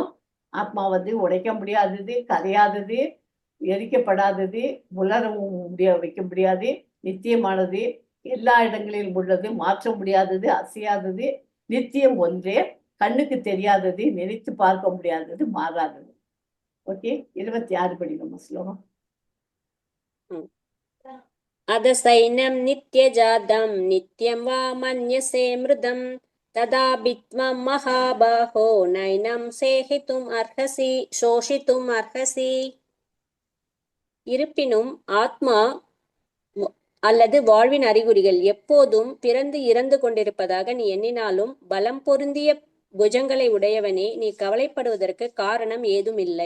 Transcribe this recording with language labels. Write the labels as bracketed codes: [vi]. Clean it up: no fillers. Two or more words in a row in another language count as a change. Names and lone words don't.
[ta] ஆத்மா உடைக்க முடியாதது, கரையாதது, எரிக்கப்படாதது, உலரவும் வைக்க முடியாது, நித்தியமானது, எல்லா இடங்களிலும் உள்ளது, மாற்ற முடியாதது, அசையாதது, நித்தியம் ஒன்றே, கண்ணுக்கு தெரியாதது, நினைத்து பார்க்க முடியாதது, மாறாதது. ஓகே, 26 படிக்கணும் ஸ்லோகம். [sa] अथ चैनं नित्यजातं नित्यं वा मन्यसे मृतम् तदापि त्वं महाबाहो नैनं शोचितुम् अर्हसि. [ta] இருப்பினும் ஆத்மா அல்லது வாழ்வின் அறிகுறிகள் எப்போதும் பிறந்து இறந்து கொண்டிருப்பதாக நீ எண்ணினாலும் பலம் பொருந்திய புஜங்களை உடையவனே, நீ கவலைப்படுவதற்கு காரணம் ஏதும் இல்லை.